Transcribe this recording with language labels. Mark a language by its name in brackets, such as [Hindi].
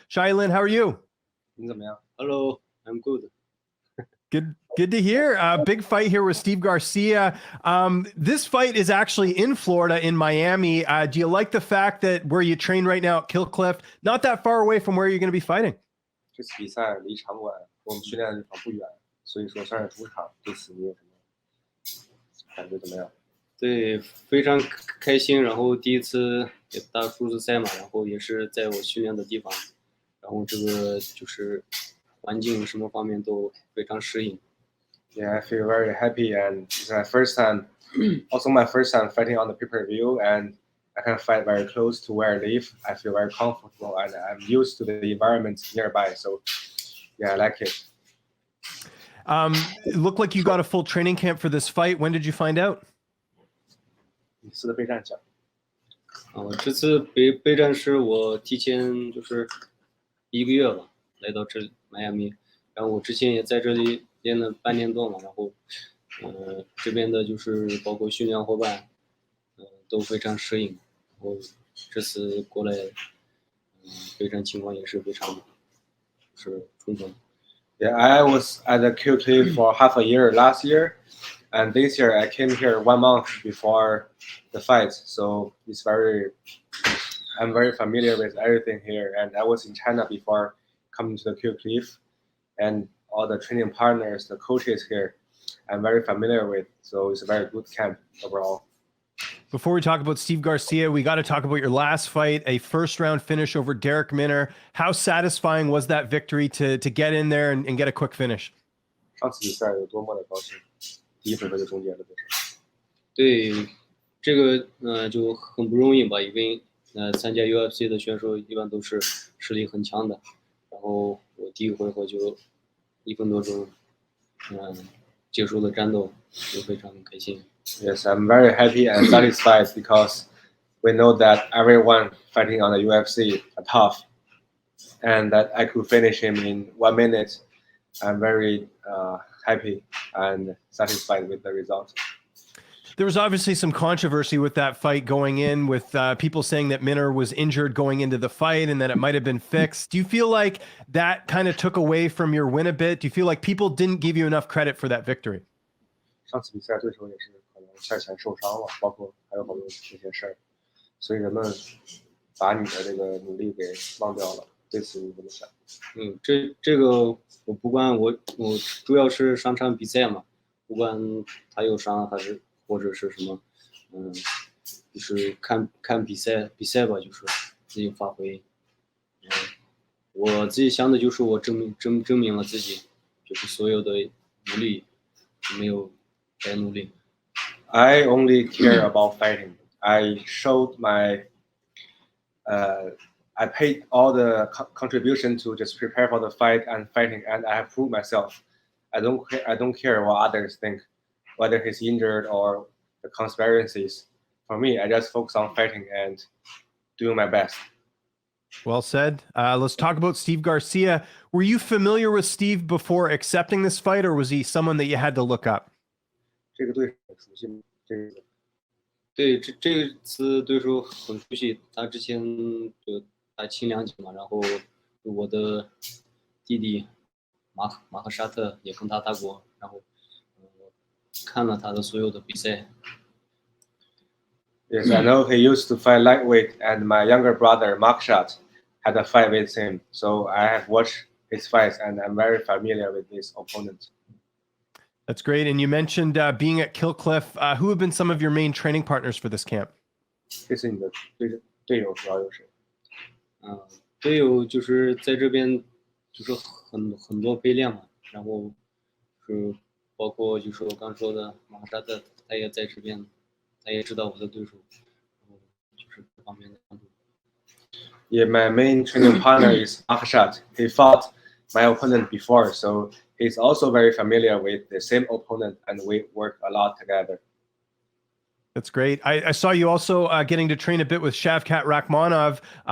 [English] Shayilan, how are you? Hello, I'm good. Good to hear. Big fight here with Steve Garcia. This fight is actually in Florida, in Miami. Do you like the fact that where you train right now at Kill Cliff, not that far away from where you're going to be fighting? [Chinese] 这次比赛离场馆我们训练的地方不远，所以说算是主场。对此你有什么感觉怎么样？对，非常开心。然后第一次也打数字赛嘛，然后也是在我训练的地方，然后这个就是环境什么方面都非常适应。 [English] Yeah, I feel very happy, and it's my first time, also my first time fighting on the pay-per-view, and I can fight very close to where I live. I feel very comfortable, and I'm used to the environment nearby. So, yeah, I like it. It looked like you got a full training camp for this fight. When did you find out? [Chinese] 这次备战奖。这次备战是我提前就是1个月吧，来到这迈阿密，然后我之前也在这里练了半年多嘛，然后这边的就是包括训练伙伴，都非常适应，然后这次过来，备战情况也是非常是充分。 [English] Yeah, I was at the Q Cliff for half a year last year, and this year I came here 1 month before the fight, so I'm very familiar with everything here, and I was in China before coming to the Q Cliff, and all the training partners, the coaches here, I'm very familiar with, so it's a very good camp overall. Before we talk about Steve Garcia, we got to talk about your last fight, a first-round finish over Darrick Minner. How satisfying was that victory to get in there and get a quick finish? [Chinese] 上次比赛有多么的高兴，第一回合就终结了比赛。对，这个就很不容易吧，因为参加 UFC 的选手一般都是实力很强的，然后我第一回合就1分多钟，结束了战斗，就非常开心。 [English] Yes, I'm very happy and satisfied because we know that everyone fighting on the UFC are tough, and that I could finish him in 1 minute. I'm very happy and satisfied with the result. There was obviously some controversy with that fight going in, with people saying that Minner was injured going into the fight and that it might have been fixed. Do you feel like that kind of took away from your win a bit? Do you feel like people didn't give you enough credit for that victory? [Chinese] 上次比赛对手也是可能赛前受伤了，包括还有好多这些事儿，所以人们把你的这个努力给忘掉了。对此你怎么想？这个我不管，我主要是上场比赛嘛，不管他有伤还是或者是什么，就是看比赛吧，就是自己发挥。我自己想的就是我证明了自己，就是所有的努力没有白努力。 [English] I only care about fighting. I showed my, I paid all the contribution to just prepare for the fight and fighting, and I have proved myself. I don't care what others think, whether he's injured or the conspiracies. For me, I just focus on fighting and doing my best. Well said. Let's talk about Steve Garcia. Were you familiar with Steve before accepting this fight, or was he someone that you had to look up? [Chinese] 这个对手熟悉吗？这次对手很熟悉，他之前就打轻量级嘛，然后我的弟弟马克沙特也跟他打过，然后看了他的所有的比赛。 [English] Yes, I know he used to fight lightweight, and my younger brother Mark Shot had a fight with him, so I have watched his fights, and I'm very familiar with his opponent. That's great. And you mentioned being at Kill Cliff. Who have been some of your main training partners for this camp? [Chinese] 这是你的队友主要有谁？队友就是在这边就是很多备练嘛，然后是包括就是我刚说的马沙特，他也在这边，他也知道我的对手，然后就是这方面的帮助。 [English] Yeah, my main training partner is Akshat. He fought my opponent before, so he's also very familiar with the same opponent, and we work a lot together. That's great. I saw you also getting to train a bit with Shavkat Rakhmonov.